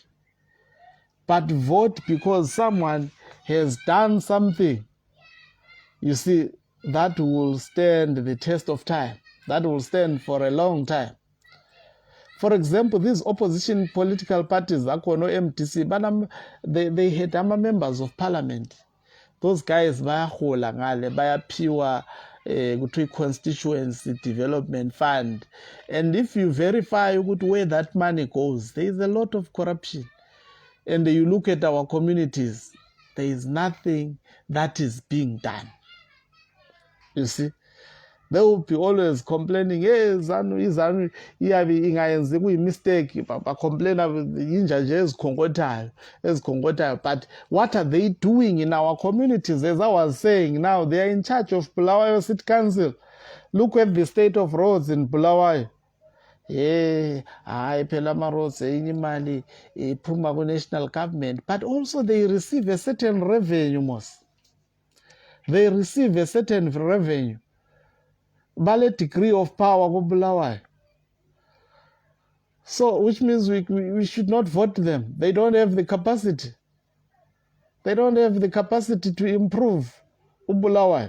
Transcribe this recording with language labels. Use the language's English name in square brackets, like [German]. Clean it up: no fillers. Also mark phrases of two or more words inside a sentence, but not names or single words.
[English] But vote because someone has done something, you see, that will stand the test of time. That will stand for a long time. For example, these opposition political parties, MDC, they had members of parliament. Those guys [North Ndebele] bayahola ngale, bayaphiwa kuthiwa [English] constituency development fund. And if you verify where that money goes, there is a lot of corruption. And you look at our communities, there is nothing that is being done. You see, they will be always complaining, hey, Zanu, ingayenzi mistake, complain but what are they doing in our communities? As I was saying, now they are in charge of Bulawayo City Council. Look at the state of roads in Bulawayo. Phela roads [North Ndebele] imali iphuma [English] ku-national government, but also they receive a certain revenue. They receive a certain revenue. Bale degree of power ku Bulawayo. So, which means we should not vote them. They don't have the capacity. They don't have the capacity to improve Bulawayo.